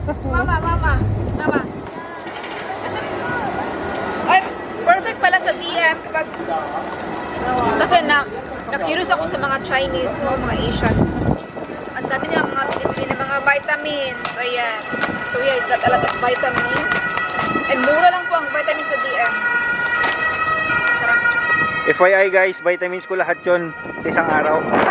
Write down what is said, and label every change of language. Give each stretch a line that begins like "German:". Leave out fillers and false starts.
Filipino: Mama. Ay, perfect pala sa DM kapag kasi na-curious ako sa mga Chinese mo, mga Asian. Ang dami nilang mga pinipili na mga vitamins. Ayan.
English: So yeah, got a lot of vitamins.
Filipino: And mura lang po ang vitamins sa DM. Tara.
English: FYI guys,
Filipino: vitamins ko lahat yun sa isang araw.